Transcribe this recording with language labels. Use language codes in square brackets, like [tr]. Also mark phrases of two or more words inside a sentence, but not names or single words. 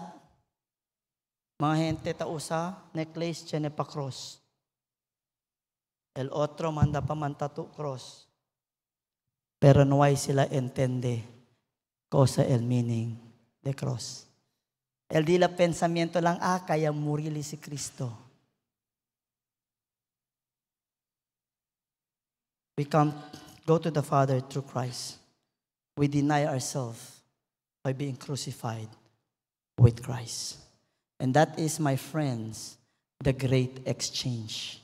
[cbk] Mga gente tausa, necklace, tiene pa cross. El otro manda pa man tatu cross. Pero no hay sila entende cosa el meaning de cross. El dila pensamiento lang, kaya murili si Cristo. [en] We go to the Father through Christ. We deny ourselves by being crucified with Christ. And that is, my friends, the great exchange.